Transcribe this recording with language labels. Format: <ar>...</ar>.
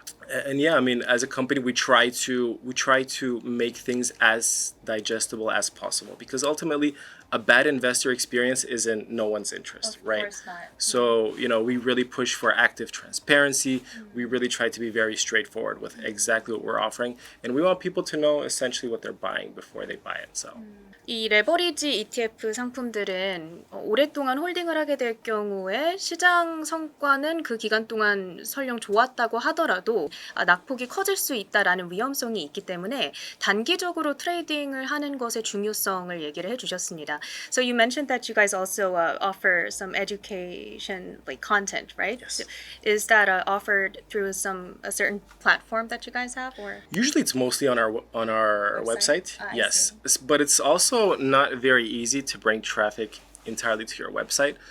<en>And as a company, we try to make things as digestible as possible, because ultimately a bad investor experience is in no one's interest, right? Of course not. So, we really push for active transparency. We really try to be very straightforward with exactly what we're offering. And we want people to know essentially what they're buying before they buy it. So.</en> <ko>이 레버리지 ETF 상품들은 오랫동안 홀딩을 하게 될 경우에 시장 성과는 그 기간 동안 설령 좋았다고 하더라도 낙폭이 커질 수 있다라는 위험성이 있기 때문에 단기적으로 트레이딩을 하는 것의 중요성을 얘기를 해주셨습니다.</ko> <en>So you mentioned that you guys also offer some education like content, right? Yes. So is that offered through a certain platform that you guys have, or? Usually it's mostly on our website. Yes, but it's also not very easy to bring traffic entirely to your website.</en>